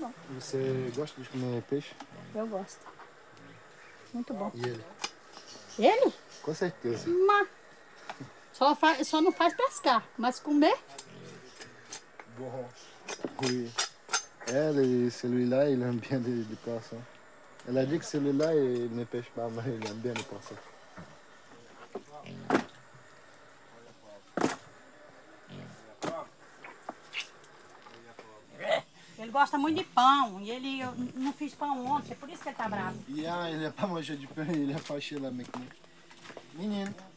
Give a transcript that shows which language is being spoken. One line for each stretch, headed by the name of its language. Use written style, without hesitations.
Portuguese: Você gosta de comer peixe? Eu gosto. Muito bom. E ele? Ele? Com certeza. Mas só não faz pescar, mas comer. Bom.
French: Oui. Elle, celui-là, il aime bien les poissons. Elle a dit que celui-là, il ne pêche pas, mais il aime bien les poissons.
Portuguese: Ele gosta muito de pão. E eu não fiz pão ontem, por isso que ele tá bravo.
French: Yeah, il n'a pas mangé du pain, il est fâché là maintenant.